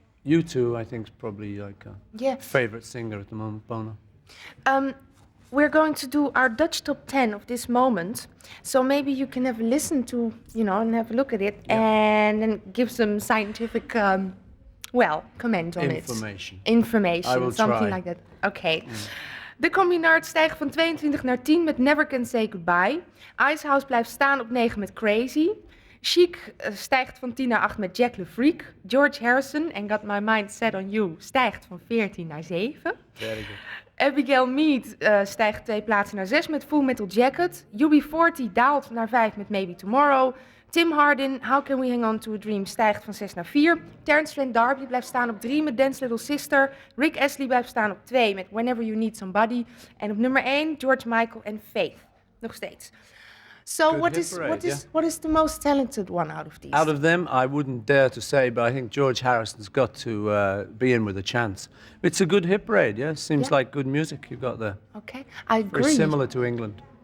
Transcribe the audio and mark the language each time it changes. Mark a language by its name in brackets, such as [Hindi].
[English] U2, I think, is probably like a favorite singer at the moment, Bono. We're going to do our Dutch top 10 of this moment. So maybe you can have a listen to, and have a look at it and then give some scientific, comment on Information. it. Information. I will something try. like that. Okay. [Dutch] De Combinaard stijgt van 22 naar 10 met Never Can Say Goodbye. Icehouse blijft staan op 9 met Crazy. Chic stijgt van 10 naar 8 met Jack LaFreak. George Harrison en Got My Mind Set On You stijgt van 14 naar 7. [English] Very good. [Dutch] Abigail Mead stijgt 2 plaatsen naar 6 met Full Metal Jacket. UB40 daalt naar 5 met Maybe Tomorrow. Tim Hardin, How Can We Hang On To A Dream stijgt van 6 naar 4. Terence Flynn D'Arby blijft staan op 3 met Dance Little Sister. Rick Astley blijft staan op 2 met Whenever You Need Somebody. En op nummer 1 George Michael en Faith. Nog steeds. [English] So what is the most talented one out of these? Out of them, I wouldn't dare to say, but I think George Harrison's got to be in with a chance. It's a good hit parade, yeah? Seems like good music you've got there. Okay, I agree. Very similar to England.